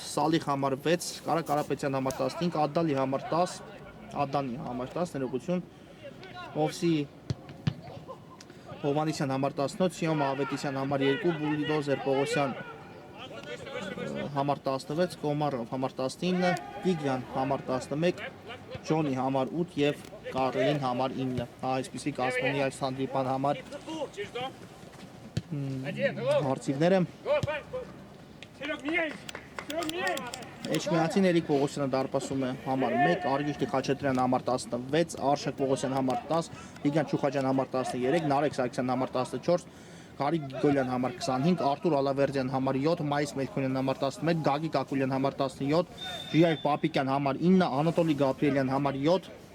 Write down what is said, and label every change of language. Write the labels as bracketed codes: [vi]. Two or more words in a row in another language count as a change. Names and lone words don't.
[hy] Սալիխ համար 6, Կարա Կարապետյան համար 15, Ադալի համար 10, Ադանի համար 10, ներողություն, Օվսի Հովանիսյան համար 18, Սիոմ Ավետիսյան համար 2, Բուլդոզեր Պողոսյան համար 16, Կոմարով համար 19, Տիգրան համար 11, Ջոնի համար 8 եւ Կարլին համար 9։ Այսպիսի կազմոնի այս հանդիպան համար հարցիվները [ru] Серег, меняйся! Серег, меняйся! [hy] Էջմիածին Էրիկ Պողոսյանը դարպասում է համար 1, Արգիշտի Խաչատրյան համար 16, Արշակ Պողոսյան համար 10, Տիգրան Չուխաջյան համար 13, Նարեկ Սարգսյան համար 14, Գարիկ Գիգոլյան համար 25, Արտուր Ալավերդյան համար 7, Մայիս Մելքոնյան համար 11, Գագիկ Ակուլյան համար 17, Ժիայր Պապիկյան համար 9, Անատոլի Գաբրիելյան համար 7,